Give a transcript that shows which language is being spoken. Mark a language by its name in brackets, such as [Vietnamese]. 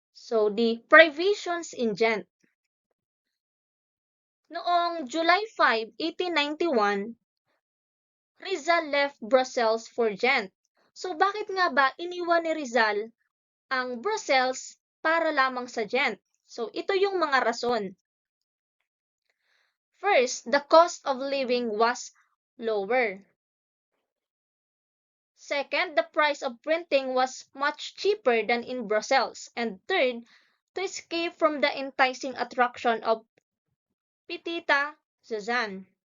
[English] So, the privations in Gent. Noong July 5, 1891, Rizal left Brussels for Gent. [Filipino] So, bakit nga ba iniwan ni Rizal ang Brussels para lamang sa Gent? So, ito yung mga rason. [English] First, the cost of living was lower. Second, the price of printing was much cheaper than in Brussels. And third, to escape from the enticing attraction of Petita Suzanne.